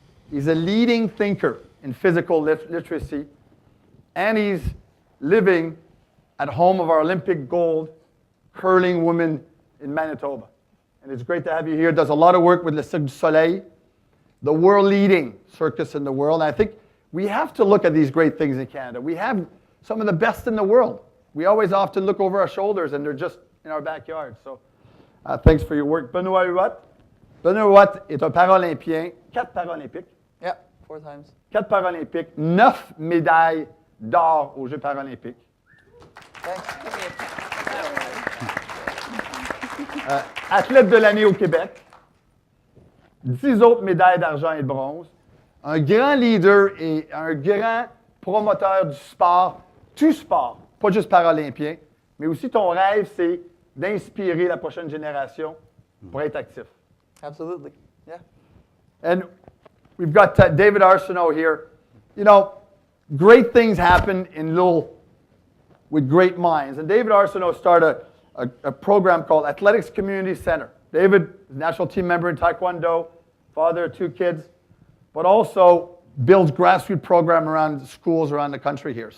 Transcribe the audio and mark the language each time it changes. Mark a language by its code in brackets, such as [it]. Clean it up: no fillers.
[en] He's a leading thinker in physical literacy, and he's living at home of our Olympic gold curling women in Manitoba. And it's great to have you here. Does a lot of work with Le Cirque du Soleil, the world-leading circus in the world. And I think we have to look at these great things in Canada. We have some of the best in the world. We always often look over our shoulders, and they're just in our backyard. So thanks for your work. Benoit Huot. [fr] Benoit Huot est un Paralympien, 4 Paralympiques. [en] Yeah, 4 times. [fr] 4 Paralympiques, 9 médailles d'or aux Jeux Paralympiques. Athlète de l'année au Québec. 10 autres médailles d'argent et de bronze. Un grand leader et un grand promoteur du sport, tout sport, pas juste paralympien, mais aussi ton rêve, c'est d'inspirer la prochaine génération pour être actif. [en] Absolutely. Yeah. And we've got David Arsenault here. You know, great things happen with great minds. And David Arsenault started a program called Athletics Community Center. David is a national team member in Taekwondo, father of 2 kids, but also builds grassroots program around schools around the country here.